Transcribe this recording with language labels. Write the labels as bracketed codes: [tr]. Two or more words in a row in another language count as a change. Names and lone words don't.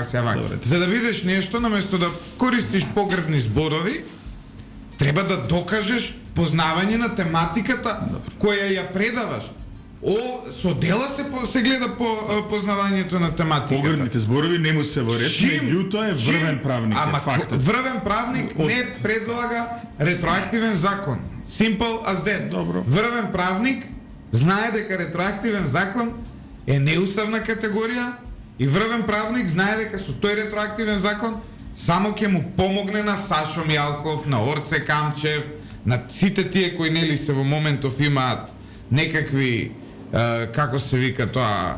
[mk] За да бидеш нешто, наместо да користиш погребни зборови, треба да докажеш познавање на тематиката која ја предаваш. со дела се гледа по познавањето на тематиката. Погребните зборови не му се во ред, Чим- меѓутоа е врвен правник, Ама е фактот. врвен правник не предлага ретроактивен закон. [en] Simple as that. [mk] Добро. Врвен правник знае дека ретроактивен закон е неуставна категорија и врвен правник знае дека со тој ретроактивен закон само ќе му помогне на Сашо Мјалков, на Орце Камчев, на сите тие кои нели се во моментов имаат некакви како се вика тоа,